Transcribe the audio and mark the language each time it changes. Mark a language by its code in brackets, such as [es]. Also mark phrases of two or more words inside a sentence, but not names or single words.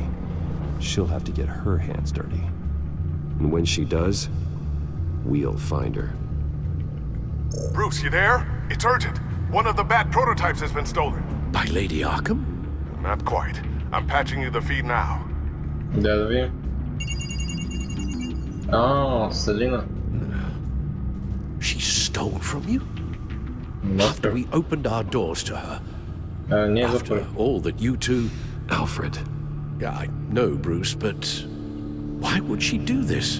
[en] She'll have to get her hands dirty. And when she does, we'll find her. Bruce, you there? It's urgent. One of the Bat prototypes has been stolen. By Lady Arkham? Not quite. I'm patching you the feed now. [bg] Да, да видим. [en] Selina. She stole from you? After we opened our doors to her. After all that you two... Alfred. Yeah, I know, Bruce, but... why would she do this?